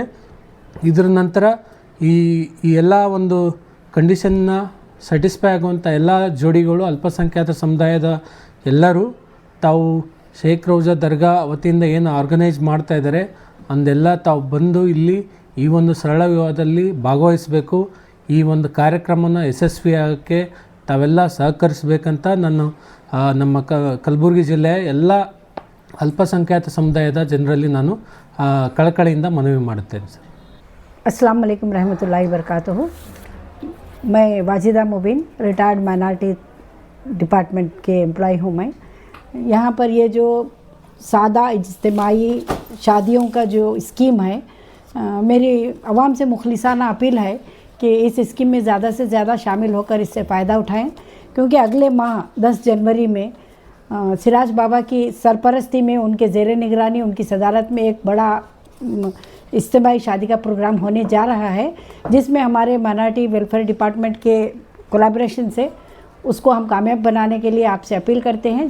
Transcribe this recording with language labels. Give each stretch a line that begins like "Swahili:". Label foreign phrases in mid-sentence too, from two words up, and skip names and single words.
Kannada: ಇದರ ನಂತರ ಈ ಎಲ್ಲ ಒಂದು
English: condition satisfy
Kannada: ಆಗುವಂಥ ಎಲ್ಲ ಜೋಡಿಗಳು ಅಲ್ಪಸಂಖ್ಯಾತ ಸಮುದಾಯದ ಎಲ್ಲರೂ ತಾವು ಶೇಖ್ ರೋಜಾ ದರ್ಗಾ ವತಿಯಿಂದ ಏನು ಆರ್ಗನೈಸ್ ಮಾಡ್ತಾ ಇದ್ದಾರೆ ಅಂದೆಲ್ಲ ತಾವು ಬಂದು ಇಲ್ಲಿ ಈ ಒಂದು ಸರಳ ವಿವಾಹದಲ್ಲಿ ಭಾಗವಹಿಸಬೇಕು. ಈ ಒಂದು ಕಾರ್ಯಕ್ರಮನ ಯಶಸ್ವಿಯಾಗಕ್ಕೆ ತಾವೆಲ್ಲ ಸಹಕರಿಸಬೇಕಂತ ನಾನು ನಮ್ಮ ಕಲಬುರಗಿ ಜಿಲ್ಲೆಯ ಎಲ್ಲ ಅಲ್ಪಸಂಖ್ಯಾತ ಸಮುದಾಯದ ಜನರಲ್ಲಿ ನಾನು ಕಳಕಳಿಯಿಂದ ಮನವಿ ಮಾಡುತ್ತೇನೆ ಸರ್.
Arabic: السلام عليكم رحمة الله وبركاته.
Urdu: میں واجدہ مبین
English: retired minority department
Urdu: کے ایمپلائی ہوں. میں یہاں پر یہ جو سادہ اجتماعی شادیوں کا جو اسکیم ہے، میری عوام سے مخلصانہ اپیل ہے کہ اس اسکیم میں زیادہ سے زیادہ شامل ہو کر اس سے فائدہ اٹھائیں، کیونکہ اگلے ماہ 10 جنوری میں سراج بابا کی سرپرستی میں ان کے زیر نگرانی ان کی صدارت میں ایک بڑا اجتماعی شادی کا پروگرام ہونے جا رہا ہے، جس میں ہمارے
English: minority welfare department
Urdu: کے کولیبوریشن سے اس کو ہم کامیاب بنانے کے لیے آپ سے اپیل کرتے ہیں.